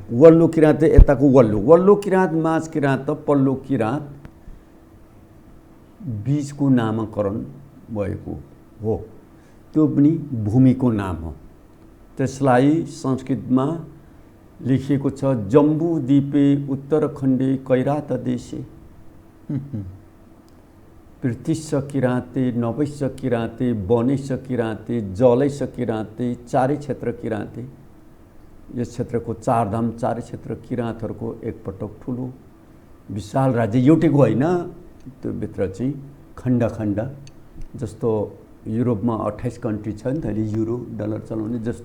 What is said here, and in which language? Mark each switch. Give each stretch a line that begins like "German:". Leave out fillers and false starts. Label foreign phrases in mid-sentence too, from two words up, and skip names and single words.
Nepali: वल्लो किराँत यताको वल्लो किराँत, माझ किराँत, पल्लो किराँत बीचको नामकरण भएको हो। त्यो पनि भूमिको नाम हो। त्यसलाई संस्कृतमा लेखिएको छ
Sanskrit: जम्बूद्वीपे उत्तरखण्डे कैरात देशे पृथ्वीश किराँते नवैश किराँते वनेश किराँते जलैश किराँते चारै क्षेत्र किराँते।
Nepali: यस क्षेत्रको 4 धाम 4 क्षेत्र किराँतहरूको एकपटक ठुलो विशाल राज्य, एउटैको होइन, त्यो भित्र चाहिँ खण्ड खण्ड, जस्तो युरोपमा 28 कन्ट्री छ नि त, अहिले युरो डलर चलाउने जस्तो।